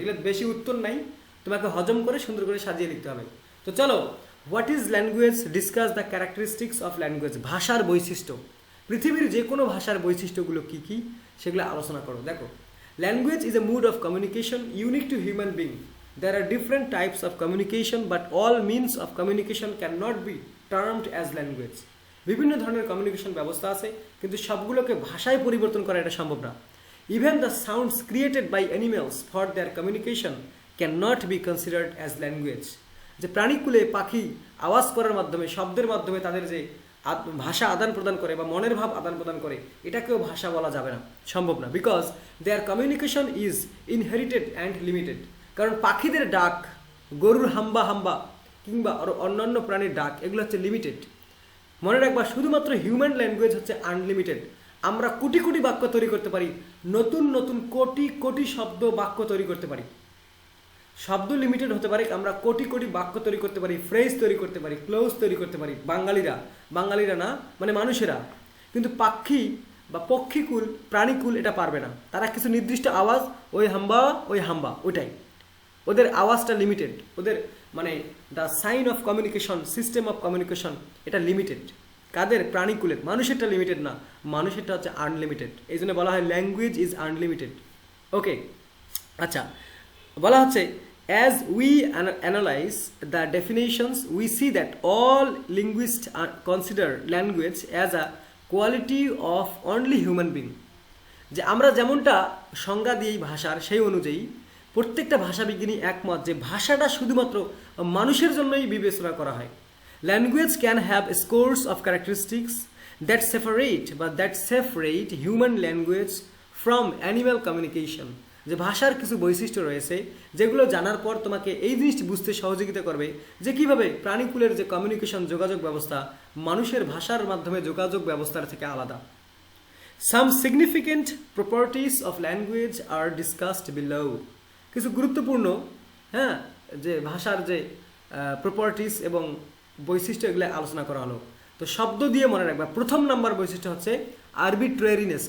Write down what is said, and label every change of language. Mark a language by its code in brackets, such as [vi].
[bn] এগুলো বেশি উত্তর নাই, তোমাকে হজম করে সুন্দর করে সাজিয়ে লিখতে হবে। [en] তো চলো, what is language, discuss the characteristics of language. [bn] ভাষার বৈশিষ্ট্য, পৃথিবীর যে কোনো ভাষার বৈশিষ্ট্যগুলো কী কী সেগুলো আলোচনা করো। [en] দেখো, language is a mode of communication unique to human being. There are different types of communication, but all means of communication cannot be termed as language. [bn] বিভিন্ন ধরনের কমিউনিকেশন ব্যবস্থা আছে, কিন্তু সবগুলোকে ভাষায় পরিবর্তন করা এটা সম্ভব না। [en] Even the sounds created by animals for their communication cannot be considered as language. [bn] যে প্রাণীকুলে পাখি আওয়াজ করার মাধ্যমে, শব্দের মাধ্যমে তাদের যে ভাষা আদান প্রদান করে বা মনের ভাব আদান প্রদান করে, এটাকেও ভাষা বলা যাবে না, সম্ভব না। [en] Because their communication is inherited and limited. [bn] কারণ পাখিদের ডাক, গরুর হাম্বা হাম্বা কিংবা আরও অন্যান্য প্রাণীর ডাক, এগুলো হচ্ছে লিমিটেড। মনে রাখবা, শুধুমাত্র হিউম্যান ল্যাঙ্গুয়েজ হচ্ছে আনলিমিটেড। আমরা কোটি কোটি বাক্য তৈরি করতে পারি, নতুন নতুন কোটি কোটি শব্দ বাক্য তৈরি করতে পারি। শব্দ লিমিটেড হতে পারে, আমরা কোটি কোটি বাক্য তৈরি করতে পারি, ফ্রেজ তৈরি করতে পারি, ক্লোজ তৈরি করতে পারি। বাঙালিরা না, মানে মানুষেরা। কিন্তু পাখি বা পক্ষীকুল, প্রাণীকুল এটা পারবে না। তারা কিছু নির্দিষ্ট আওয়াজ, ওই হাম্বা, ওইটাই ওদের আওয়াজটা লিমিটেড। ওদের মানে [en] the sign of communication, [bn] system of communication, এটা লিমিটেড। কাদের? প্রাণীকুলের। মানুষেরটা লিমিটেড না, মানুষেরটা হচ্ছে আনলিমিটেড। এই জন্য বলা হয় [en] Language is unlimited. [bn] ওকে, আচ্ছা, বলা হচ্ছে [en] As we analyze the definitions, we see that all linguists consider language as a quality of only human being. [bn] যে আমরা যেমনটা সংজ্ঞা দিই ভাষার, সেই অনুযায়ী প্রত্যেকটা ভাষাবিজ্ঞানী একমত যে ভাষাটা শুধুমাত্র মানুষের জন্যই বিবেচনা করা হয়। [en] Language can have scores of characteristics that separate human language from animal communication. [bn] যে ভাষার কিছু বৈশিষ্ট্য রয়েছে যেগুলো জানার পর তোমাকে এই জিনিসটি বুঝতে সহযোগিতা করবে যে কীভাবে প্রাণীকুলের যে কমিউনিকেশন যোগাযোগ ব্যবস্থা মানুষের ভাষার মাধ্যমে যোগাযোগ ব্যবস্থার থেকে আলাদা। [en] Some significant properties of language are discussed below. [bn] কিছু গুরুত্বপূর্ণ যে ভাষার যে প্রপার্টিস এবং বৈশিষ্ট্য এগুলো আলোচনা করা হলো। তো শব্দ দিয়ে মনে রাখবা, প্রথম নাম্বার বৈশিষ্ট্য হচ্ছে আরবিট্রেরিনেস।